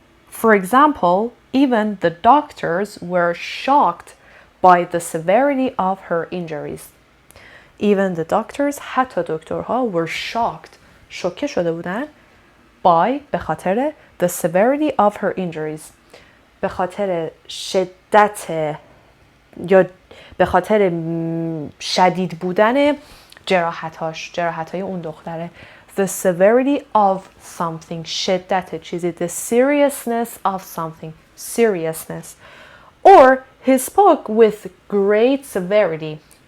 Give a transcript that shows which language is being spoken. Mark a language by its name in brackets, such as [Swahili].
[English] For example, even the doctors were shocked by the severity of her injuries. Even the doctors، [Persian] حتی دکترها [English] were shocked، [Persian] شوکه شده بودن by به خاطر [English] the severity of her injuries، [Persian] به خاطر شدت یا به خاطر شدید بودن جراحت‌های اون دختره. [English] The severity of something، [Persian] شدت چیزی. [English] The seriousness of something، seriousness. Or he spoke with great severity.